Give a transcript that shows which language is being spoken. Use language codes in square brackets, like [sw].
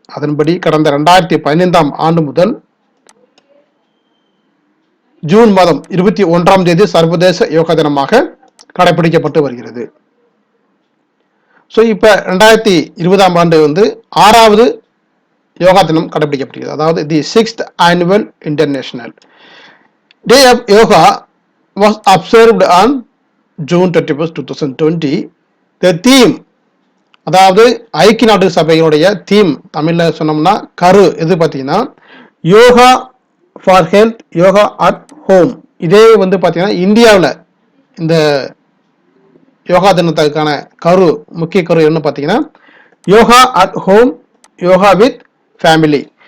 [ta] அதன்படி கடந்த 2015ஆம் ஆண்டு முதல் ஜூன் மாதம் 21ஆம் தேதி சர்வதேச யோகா தினமாக கடைபிடிக்கப்பட்டு வருகிறது. இப்ப 2020ஆம் ஆண்டு 6வது யோகா தினம் கடைபிடிக்கப்படுகிறது. அதாவது [en] The 6th annual International Day of Yoga was observed on June 21st, 2020. The theme, [ta] அதாவது ஐக்கிய நாடு சபையினுடைய தீம் தமிழ்ல சொன்னோம்னா கரு எது பார்த்தீங்கன்னா [en] Yoga for health, yoga at home. [ta] இதே பார்த்தீங்கன்னா இந்தியாவில் இந்த யோகா தினத்துக்கான முக்கிய கரு என்ன பார்த்தீங்கன்னா [en] Yoga at home, yoga with family.